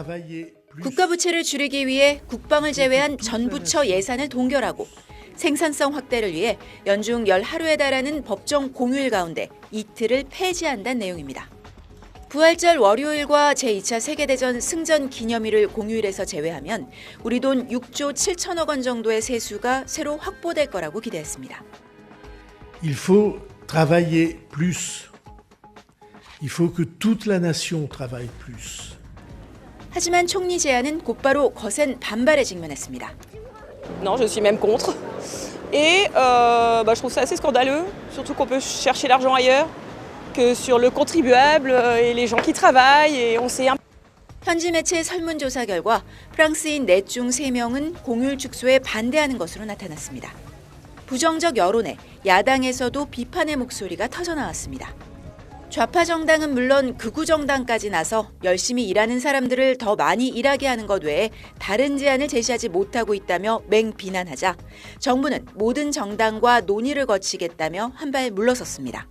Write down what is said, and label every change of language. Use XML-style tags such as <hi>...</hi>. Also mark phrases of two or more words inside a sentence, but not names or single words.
<ko>국가 부채를 줄이기 위해 국방을 제외한 전 부처 예산을 동결하고 생산성 확대를 위해 연중 10하루에 달하는 법정 공휴일 가운데 이틀을 폐지한다는 내용입니다. 부활절 월요일과 제2차 세계대전 승전 기념일을 공휴일에서 제외하면 우리 돈 6조 7천억 원 정도의 세수가 새로 확보될 거라고 기대했습니다.</ko> <fr>Il faut travailler plus. Il faut que toute la nation travaille plus.</fr> <ko>하지만 총리 제안은 곧바로 거센 반발에 직면했습니다.</ko> <fr>Non, je suis même contre. Et je trouve ça assez scandaleux, surtout qu'on peut chercher l'argent ailleurs que sur le contribuable et les gens qui travaillent. Et on sait.</fr> <ko>현지 매체 설문조사 결과 프랑스인 넷 중 3명은 공휴일 축소에 반대하는 것으로 나타났습니다. 부정적 여론에 야당에서도 비판의 목소리가 터져나왔습니다. 좌파 정당은 물론 극우 정당까지 나서 열심히 일하는 사람들을 더 많이 일하게 하는 것 외에 다른 제안을 제시하지 못하고 있다며 맹비난하자 정부는 모든 정당과 논의를 거치겠다며 한 발 물러섰습니다.</ko>